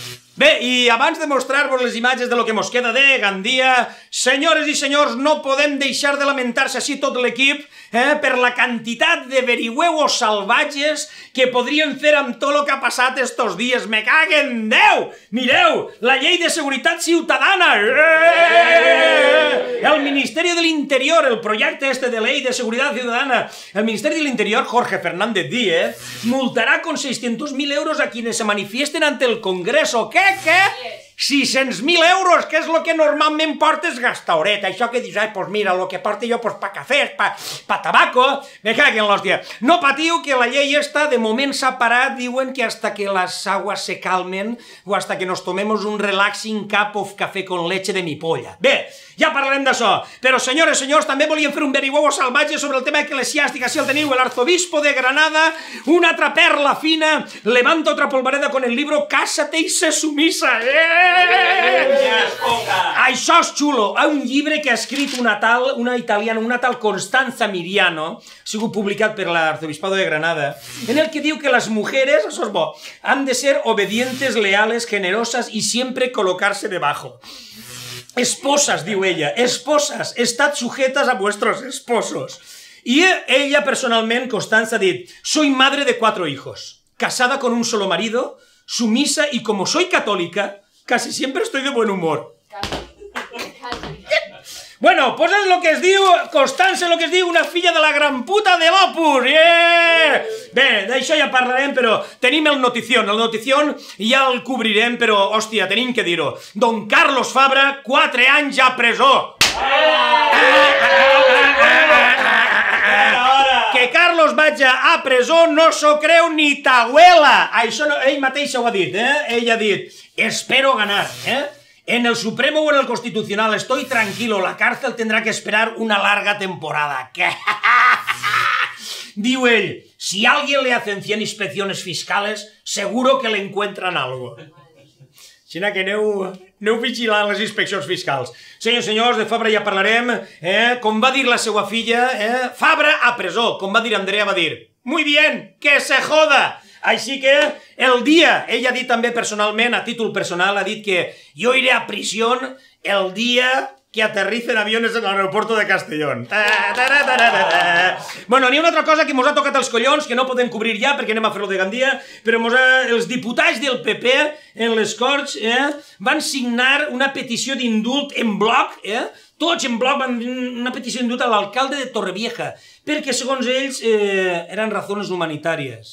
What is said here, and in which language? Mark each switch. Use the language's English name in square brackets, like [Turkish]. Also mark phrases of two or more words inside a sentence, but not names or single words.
[Catalan] Bé, i abans de mostrar-vos les imatges de lo que mos queda de Gandia, senyores i senyors, no podem deixar de lamentar-se així tot l'equip per la quantitat de verihuevos salvatges que podríem fer amb tot el que ha passat estos dies. Me caguen Déu! Mireu, la llei de seguretat ciutadana! El Ministeri de l'Interior, el projecte este [Spanish] de ley de seguridad ciudadana, [Catalan] el Ministeri de l'Interior, [Spanish] Jorge Fernández Díez, multará con 600.000 euros a quienes se manifiesten ante el Congreso. ¿Qué? [Catalan] 600.000 euros, que és el que normalment portes gastaureta. Això que dius, [Spanish] pues mira, [Catalan] el que porto jo pa cafès, pa tabaco, me caguen l'hòstia. No patiu que la llei esta de moment s'ha parat, diuen que [Spanish] hasta que las aguas se calmen o hasta que nos tomemos un [English] relaxing cup of [Spanish] café con leche de mi polla. [Catalan] Bé, ja parlarem d'això, però senyores i senyors, també volíem fer un verihuevo salvatge sobre el tema eclesiàstic, així el teniu, [Spanish] el arzobispo [Catalan] de Granada, una altra perla fina, [Spanish] levanta otra polvareda con el libro Cásate y sé sumisa, [Catalan] Això és xulo, un llibre que ha escrit una italiana, una tal Constanza Miriano, ha sigut publicat per l'Arzobispado de Granada, en el que diu que les mujeres, això és bo, han de ser [Spanish] obedientes, leales, generosas y siempre colocarse debajo. Esposas, [Catalan] diu ella, [Spanish] esposas, estad sujetas a vuestros esposos. Y ella personalmente, Constanza, [Catalan] ha dit, [Spanish] soy madre de 4 hijos, casada con un solo marido, sumisa y como soy católica, casi siempre estoy de buen humor. Bueno, pues [Catalan] és el que es diu, Constança, el que es diu una filla de la gran puta de l'Opus. Bé, d'això ja parlarem, però tenim el notición ja el cobrirem, però, hòstia, tenim que dir-ho. Don Carlos Fabra, 4 anys a presó. Que Carlos vagi a presó no s'ho creu ni ta abuela. Això ell mateix ho ha dit, Ell ha dit, [Spanish] espero ganar, En el Supremo o en el Constitucional estoy tranquilo, la cárcel tendrá que esperar una larga temporada. [Catalan] Diu ell, [Spanish] si a alguien le hacen 100 inspecciones fiscales, seguro que le encuentran algo. [Catalan] Així que aneu vigilant les inspeccions fiscals. Senyors i senyors, de Fabra ja parlarem. Com va dir la seva filla, Fabra a presó. Com va dir Andrea, va dir, [Spanish] muy bien, que se joda. [Catalan] Així que el dia, ell ha dit també personalment, a títol personal, ha dit que jo [Spanish] iré a prisión [Catalan] el dia que [Spanish] aterricen aviones [Catalan] en l'aeropuerto de Castellón. Bueno, n'hi ha una altra cosa que mos ha tocat els collons, que no podem cobrir ja perquè anem a fer-lo de Gandia, però els diputats del PP en les Corts van signar una petició d'indult en bloc, tots en bloc van una petició d'indult a l'alcalde de Torrevieja, perquè segons ells eren razones humanitàries.